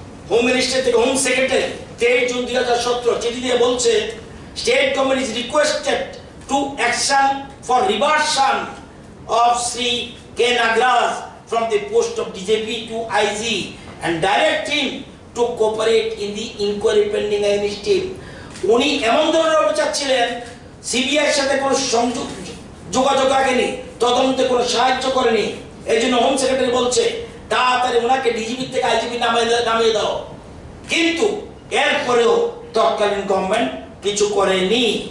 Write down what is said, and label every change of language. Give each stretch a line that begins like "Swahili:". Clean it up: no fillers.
Bangla: Home minister থেকে home secretary 23 June 2017 চিঠি দিয়ে বলছে
English: State government is requested to action for reversion of Sri K. Nagraj from the post of DJP to IG and direct him to cooperate in the inquiry pending against him.
Bangla: উনি এমন ধরনের অভিযোগ ছিলেন, CBI এর সাথে কোনো যোগাযোগ রাখেনি, তদন্তে কোনো সাহায্য করেনি, এই জন্য হোম সেক্রেটারি বলছে তাড়াতাড়ি ওনাকে ডিজিপি থেকে আইজিপি নামিয়ে দাও। কিন্তু এরপরেও তৎকালীন গভর্নমেন্ট কিছু করেনি।